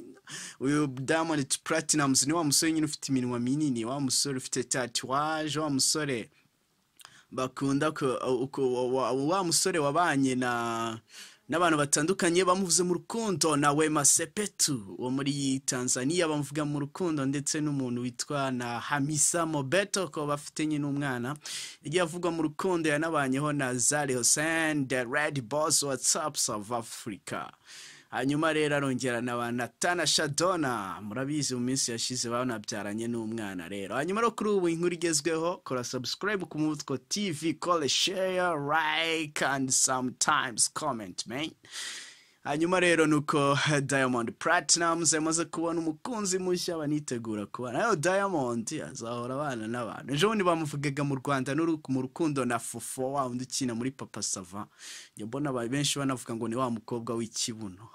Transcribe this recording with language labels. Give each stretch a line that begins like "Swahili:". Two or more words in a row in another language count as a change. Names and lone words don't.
Kinyarwanda: Uyu Diamond Platnumz ni wa musore nyine ufite iminwa minini, wa musore ufite tatouage, wa musore bakunda wa musore wabanye n'abantu batandukanye bamuvuze mu rukundo na Wema Sepetu wo muri Tanzania bamuvuga mu rukundo, ndetse n'umuntu witwa na Hamisa Mobeto ko bafite nyine umwana igiye avuga mu rukundo yanabanyeho na Zari Hussein the Red Boss WhatsApp South Africa. Hanyuma rero arongera na Tanasha Donna, murabizi mu minsi yashize banabyaranye n'umwana rero. Hanyuma rero kuri ubu inkuru igezweho kora subscribe ku Mutko TV,
English: call share, like and sometimes comment man.
Kinyarwanda: Hanyuma rero nuko Diamond Platnumz yamaze kubona umukunzi mushya banitegura kubana. Ayo Diamond azahora abana n'abantu. Ejo ni bamuvugaga mu Rwanda mu rukundo na Fofo wa undi kina muri Papa Sava. Mbona benshi banavuga ngo ni wa mukobwa w'ikibuno.